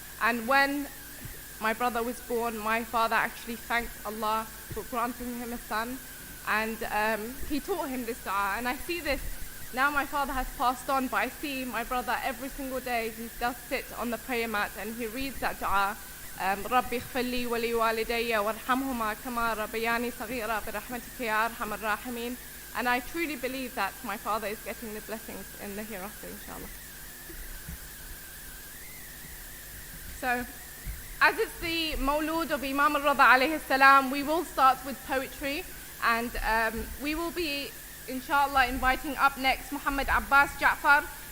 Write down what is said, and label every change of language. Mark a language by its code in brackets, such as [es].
[en] And when my brother was born, my father actually thanked Allah for granting him a son. And he taught him this dua. And I see this, now my father has passed on, but I see my brother every single day, he does sit on the prayer mat and he reads that dua. [ar] ربي اغفر لي ولوالدي وارحمهما كما ربياني صغيرا برحمتك يا أرحم الراحمين. [en] And I truly believe that my father is getting the blessings in the hereafter, inshallah. So, as it's the Mawlud of Imam Ridha alayhi salam, we will start with poetry, and we will be, inshallah, inviting up next Muhammad Abbas Ja'far.